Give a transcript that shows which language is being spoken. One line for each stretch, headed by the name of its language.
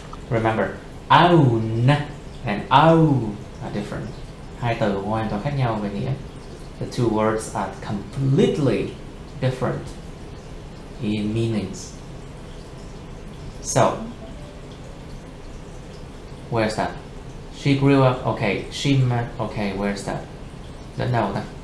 English: Remember, own and owe are different.
Vietnamese: Hai từ hoàn toàn khác nhau về nghĩa.
English: The two words are completely different in meanings. So, where's that? She grew up. Okay, she met. Okay, where's that?
Vietnamese: Đến đâu ta?